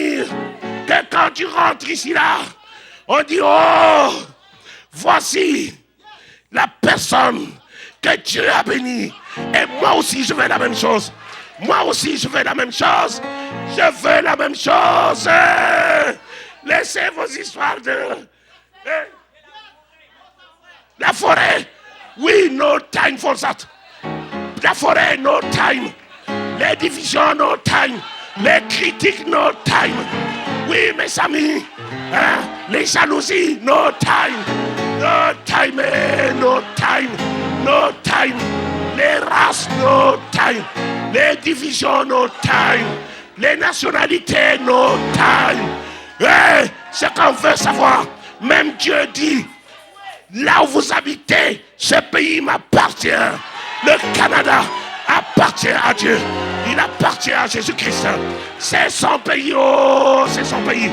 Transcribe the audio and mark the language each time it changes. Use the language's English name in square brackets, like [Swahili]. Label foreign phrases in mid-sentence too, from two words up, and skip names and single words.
[French] Que quand tu rentres ici là, On dit, oh, voici la personne que Dieu a bénie. Et moi aussi, je veux la même chose. Moi aussi, je veux la même chose. Je veux la même chose. Laissez vos histoires de... La forêt. Oui, [English] no time for that. [French] La forêt, [English] no time. [French] Les divisions, [English] no time. [French] Les critiques, [English] no time. [French] Oui, mes amis. Hein? Les jalousies, [English] no time. No time, no time. No time. [French] Les races, [English] no time. [French] Les divisions, [English] no time. [French] Les nationalités, [English] no time. [French] Ce qu'on veut savoir, même Dieu dit, là où vous habitez, ce pays m'appartient. Le Canada appartient à Dieu. Il appartient à Jésus-Christ. C'est son pays, oh, c'est son pays.